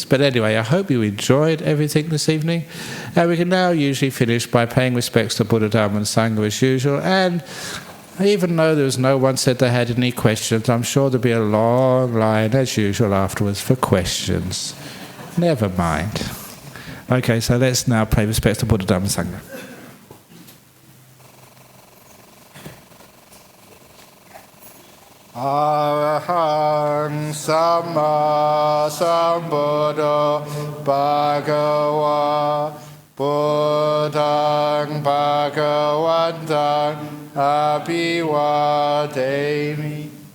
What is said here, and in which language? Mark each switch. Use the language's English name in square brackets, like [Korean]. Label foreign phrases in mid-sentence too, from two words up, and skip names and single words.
[English] But anyway, I hope you enjoyed everything this evening. And we can now usually finish by paying respects to Buddha, Dharma and Sangha as usual. And even though there was no one said they had any questions, I'm sure there'll be a long line, as usual, afterwards for questions. Never mind. Okay, so let's now pay respects to Buddha, Dharma and Sangha. [Pali] Arahang Samma Sambuddho Bhagava Buddhang Bhagavantang Abhivademi